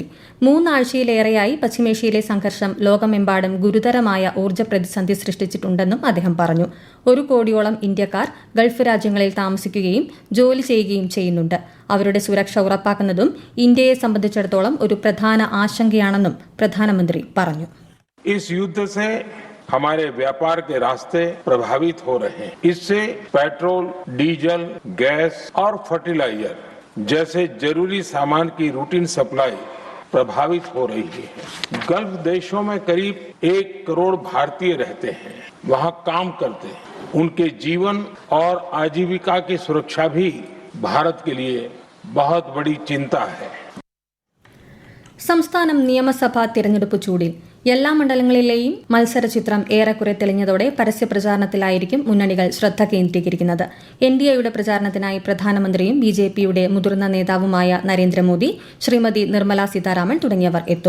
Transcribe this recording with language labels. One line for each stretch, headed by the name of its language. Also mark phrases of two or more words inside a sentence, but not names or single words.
Malayalam: 3 ആഴ്ചയിലേറെയായി പശ്ചിമേഷ്യയിലെ സംഘർഷം ലോകമെമ്പാടും ഗുരുതരമായ ഊർജ്ജ പ്രതിസന്ധി സൃഷ്ടിച്ചിട്ടുണ്ടെന്നും അദ്ദേഹം പറഞ്ഞു. 1 കോടിയോളം ഇന്ത്യക്കാർ ഗൾഫ് രാജ്യങ്ങളിൽ താമസിക്കുകയും ജോലി ചെയ്യുകയും ചെയ്യുന്നുണ്ട്. അവരുടെ സുരക്ഷ ഉറപ്പാക്കുന്നതും ഇന്ത്യയെ സംബന്ധിച്ചിടത്തോളം ഒരു പ്രധാന ആശങ്കയാണെന്നും പ്രധാനമന്ത്രി പറഞ്ഞു.
Hindi: इस युद्ध से हमारे व्यापार के रास्ते प्रभावित हो रहे हैं. इससे पेट्रोल, डीजल, गैस और फर्टिलाइजर जैसे जरूरी सामान की रूटीन सप्लाई प्रभावित हो रही है. गल्फ देशों में करीब 1 करोड़ भारतीय रहते हैं, वहां काम करते हैं. उनके जीवन और आजीविका की सुरक्षा भी भारत के लिए बहुत बड़ी चिंता है.
Malayalam: സംസ്ഥാനം നിയമസഭാ തിരഞ്ഞെടുപ്പ് ചൂടിൽ. എല്ലാ മണ്ഡലങ്ങളിലെയും മത്സരചിത്രം ഏറെക്കുറെ തെളിഞ്ഞതോടെ പരസ്യപ്രചാരണത്തിലായിരിക്കും മുന്നണികൾ ശ്രദ്ധ കേന്ദ്രീകരിക്കുന്നത്. NDAയുടെ പ്രചാരണത്തിനായി പ്രധാനമന്ത്രിയും BJPയുടെ മുതിർന്ന നേതാവുമായ നരേന്ദ്രമോദി, ശ്രീമതി നിർമ്മല സീതാരാമൻ തുടങ്ങിയവർ എത്തും.